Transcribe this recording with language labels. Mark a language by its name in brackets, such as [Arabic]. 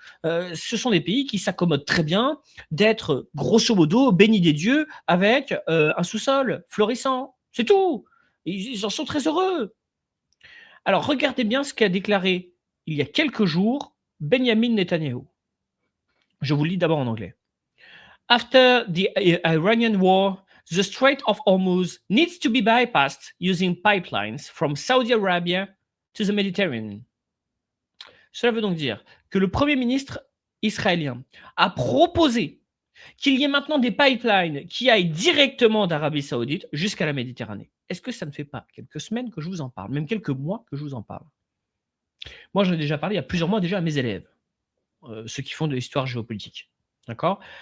[French] Ce sont des pays qui s'accommodent très bien d'être, grosso modo, bénis des dieux avec un sous-sol florissant. C'est tout. Ils en sont très heureux. Alors, regardez bien ce qu'a déclaré il y a quelques jours Benjamin Netanyahu. Je vous le lis d'abord en anglais. [English] After the Iranian war, the Strait of Hormuz needs to be bypassed using pipelines from Saudi Arabia to the Mediterranean. [French] Cela veut donc dire que le Premier ministre israélien a proposé qu'il y ait maintenant des pipelines qui aillent directement d'Arabie Saoudite jusqu'à la Méditerranée. Est-ce que ça ne fait pas quelques semaines que je vous en parle, même quelques mois que je vous en parle? Moi, j'en ai déjà parlé il y a plusieurs mois déjà à mes élèves. Ceux qui font de l'histoire géopolitique. D'accord?